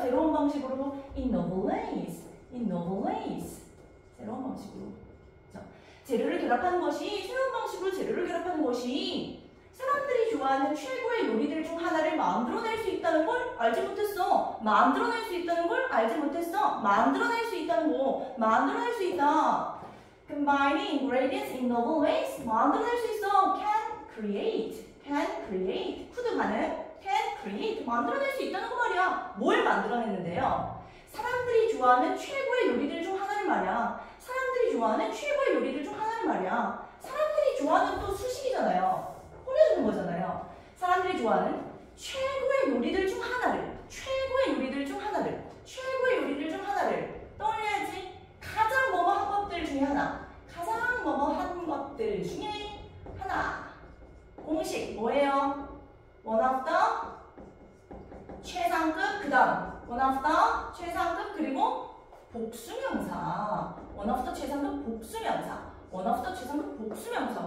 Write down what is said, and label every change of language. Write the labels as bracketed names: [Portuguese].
[Korean] 새로운 방식으로 [English] in novel ways. In novel ways. [Korean] 새로운 방식으로. 자, 재료를 결합하는 것이 새로운 방식으로 재료를 결합하는 것이 사람들이 좋아하는 최고의 요리들 중 하나를 만들어낼 수 있다는 걸 알지 못했어. 만들어낼 수 있다는 걸 알지 못했어. 만들어낼 수 있다는 거. 만들어낼 수 있다. [English] Combining ingredients in novel ways. [Korean] 만들어낼 수 있어. [English] Can create. Can create. could 가능. Can create. [Korean] 만들어낼 수 있다는 거 말이야. 뭘 만들어냈는데요? 사람들이 좋아하는 최고의 요리들 중 하나를 말이야. 사람들이 좋아하는 최고의 요리들 중 하나를 말이야. 사람들이 좋아하는 또 수식이잖아요. 꾸며주는 거잖아요. 사람들이 좋아하는 최고의 요리들 중 하나를, 최고의 요리들 중 하나를, 최고의 요리들 중 하나를 떠올려야지. 가장 뭐뭐한 것들 중에 하나, 가장 뭐뭐한 것들 중에 하나. 공식 뭐예요? [English] one of the [Korean] 최상급, 그 다음 one of the 최상급, 그리고 복수명사. [English] one of the [Korean] 최상급 복수명사. [English] one of the 최상급 복수명사.